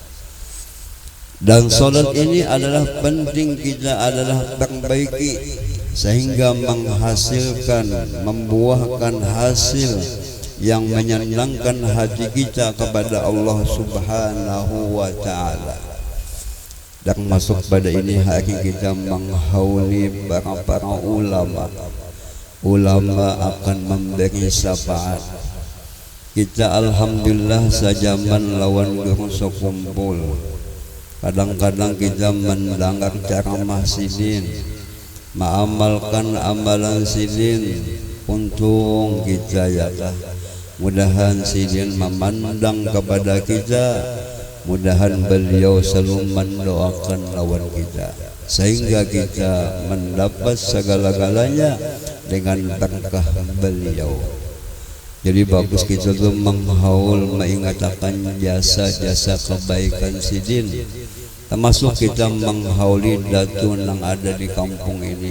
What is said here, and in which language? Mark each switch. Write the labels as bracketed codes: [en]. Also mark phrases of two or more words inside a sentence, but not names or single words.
[id] Dan solat ini adalah penting, kita adalah perbaiki sehingga menghasilkan, membuahkan hasil yang menyenangkan hati kita kepada Allah [ar] Subhanahu wa ta'ala. [id] Dan masuk pada ini hari kita menghauli para ulama. Ulama akan memberi syafaat. Kita alhamdulillah sejaman lawan guru kumpul. Kadang-kadang kita mendengar ceramah sidin, mengamalkan amalan sidin. Untung kita [ar] ya Allah. [id] Mudahan sidin memandang kepada kita, mudahan beliau selalu mendoakan lawan kita, sehingga kita mendapat segala-galanya dengan berkah beliau. Jadi bagus kita tuh menghaul, mengingatkan jasa-jasa kebaikan sidin, termasuk kita menghauli datun yang ada di kampung ini.